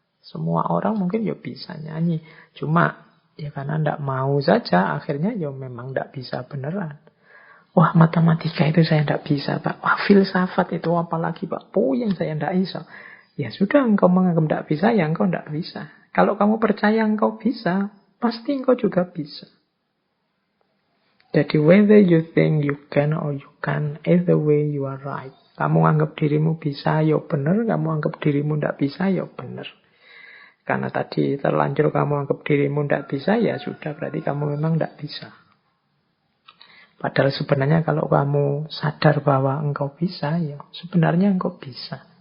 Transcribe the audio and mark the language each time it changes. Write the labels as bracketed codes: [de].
[id] Semua orang mungkin ya bisa nyanyi. Cuma ya karena ndak mau saja, akhirnya ya memang ndak bisa beneran. Wah, matematika itu saya tidak bisa, Pak. Wah, filsafat itu apalagi, Pak. Puyeng saya tidak bisa. Ya sudah, engkau menganggap tidak bisa, ya engkau tidak bisa. Kalau kamu percaya engkau bisa, pasti engkau juga bisa. [en] Jadi whether you think you can or you can't, either way you are right. [id] Kamu anggap dirimu bisa, ya benar. Kamu anggap dirimu tidak bisa, ya benar. Karena tadi terlanjur kamu anggap dirimu tidak bisa, ya sudah, berarti kamu memang tidak bisa. Padahal sebenarnya kalau kamu sadar bahwa engkau bisa, ya sebenarnya engkau bisa.